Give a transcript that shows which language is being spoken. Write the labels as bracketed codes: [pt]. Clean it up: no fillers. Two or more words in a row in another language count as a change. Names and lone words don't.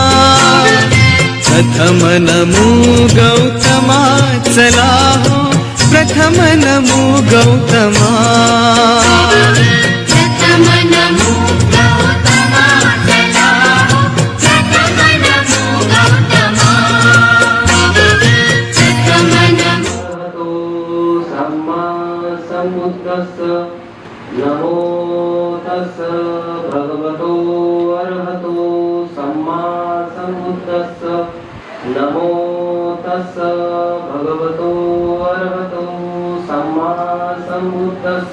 [mr] प्रथम नमो गौतमा, चला हो प्रथम नमो गौतमा. प्रथम नमो गौतमा, चला हो प्रथम नमो गौतमा. प्रथम नमो [pi] सम्मा सम्बुद्धस्स. नमो तस्स भगवतो अरहतो सम्मा सम्बुद्धस्स. नमो तस्स भगवतो अरहतो सम्मा सम्बुद्धस्स.